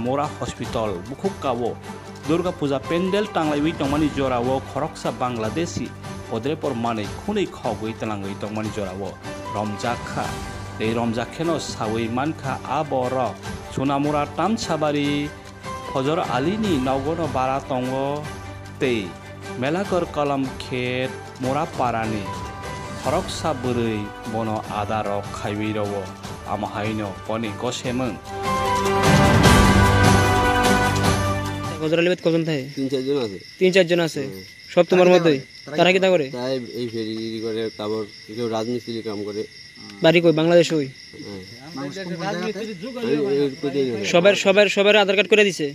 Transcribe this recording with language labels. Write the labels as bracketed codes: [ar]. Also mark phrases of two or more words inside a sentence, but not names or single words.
[trp] mora hospital bukhukawo Durga Puja Pendel tanglaiwi tongmani jorawo khoroksa Bangladeshi odrepor mane khunei khogui talangui tongmani jorawo romjakha ei romjakheno sawi mankha aboro sunamura tamchabari Fojor alini nogono bara tongo tei melakor kalam khet mora parani khoroksa bwrui bono adarok khaiwirawo amahaino poni gosemung [bn] গজরালিবাদ কজন থাকে? 3-4 জন আছে। 3-4 জন আছে। সব তোমার মতই। তারা কি তা করে? তাই এই ফেরি করে, তারপর কেউ রাজমিস্ত্রি কাম করে। বাড়ি কই? বাংলাদেশ হই। সবার আধার কার্ড করে দিছে।